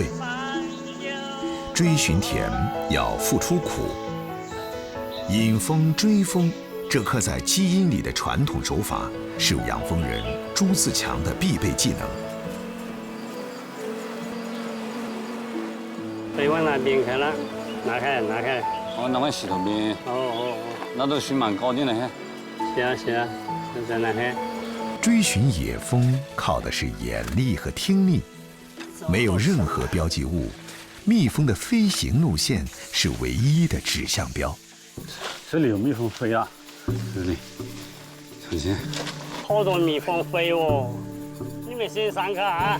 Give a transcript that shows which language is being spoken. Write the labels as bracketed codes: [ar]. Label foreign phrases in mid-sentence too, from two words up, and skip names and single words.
[zh] 追尋甜要付出苦，引蜂追蜂，這刻在基因裡的傳統手法，是養蜂人朱自強的必備技能。再往那邊開了，拿開。哦，那往西頭邊。哦，那都水蠻高的呢，是啊，就在那邊。追寻野蜂靠的是眼力和听力，没有任何标记物，蜜蜂的飞行路线是唯一的指向标。这里有蜜蜂飞啊，这里，小心，好多蜜蜂飞哦，你们先上看啊。